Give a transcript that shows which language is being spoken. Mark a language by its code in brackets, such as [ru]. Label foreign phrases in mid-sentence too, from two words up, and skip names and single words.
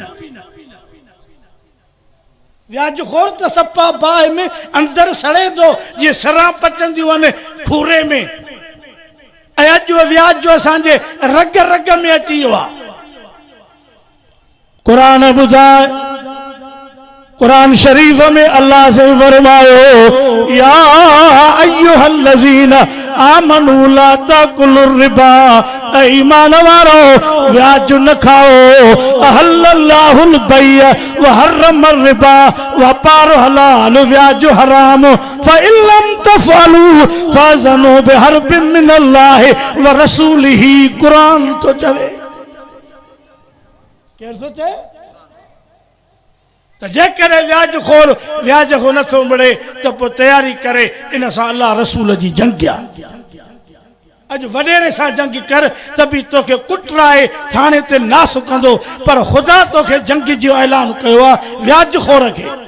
[sd] व्याज खोर त सफ़ा बाहि में अंदरि सड़े थो जीअं सरां पचंदियूं आहिनि खूरे में ऐं अॼु व्याज जो असांजे रग रग में अची वियो आहे क़ुरान ॿुधाए कुरान शरीफ में अल्लाह से फरमायो [ar] يا أيها الذين آمنوا لا تأكلوا الربا, [sd] ईमान वारो व्याज न खाओ। [ar] أحل الله البيع وحرم الربا, [sd] व्यापार हलाल व्याज हराम। [ar] فإن لم تفعلوا فأذنوا بحرب من الله ورسوله. [sd] कुरान तो चवे केर सोचे तो जेकरे व्याज खोर व्याज को नथो मिले तो पोइ तैयारी करे इन सां अल्लाह रसूल जी जंगिया। अज वडेरे सां जंग कर तभी तोखे कुटराए थाने ते नास कंदो, पर खुदा तोखे जंग जो ऐलान कयो आहे व्याज खोर खे।